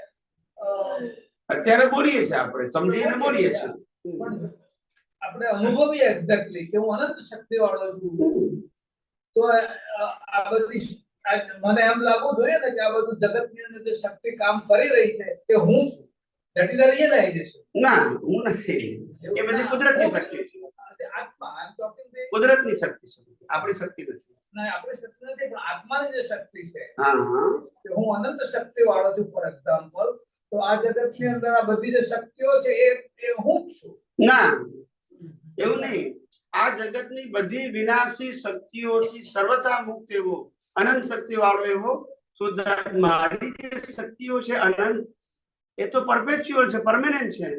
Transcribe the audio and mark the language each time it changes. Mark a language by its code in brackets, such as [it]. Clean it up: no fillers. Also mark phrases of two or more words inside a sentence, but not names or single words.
[gu] અત્યારે બોલીએ છીએ આપણે, સમજીને બોલીએ છીએ. પણ આપણે અનુભવીએ એક્ઝેક્ટલી કે હું અનંત શક્તિ વાળો છું, તો આ બધી મને એમ લાગવું જોઈએ ને કે આ બધું જગતની અંદર જે શક્તિ કામ કરી રહી છે તે હું છું. [en] That is the realization. [gu] ના હું નથી, એ બધી કુદરતની શક્તિ છે. આત્મા, [en] I'm talking the [gu] કુદરતની શક્તિ છે, આપણી શક્તિ નથી. ના, આપણી શક્તિ નથી, પણ આત્માની જે શક્તિ છે હા હા, કે હું અનંત શક્તિ વાળો છું, [en] for example, [gu] તો આ જગતની અંદર આ બધી જે શક્તિઓ છે એ હું જ છું. ના એવું નહીં. આ જગતની બધી વિનાશી શક્તિઓથી સર્વથા મુક્ત એવો અનંત શક્તિ વાળો એવો શુદ્ધ મારી જે શક્તિઓ છે અનંત, એ તો પરપેચ્યુઅલ છે, પરમેનન્ટ છે.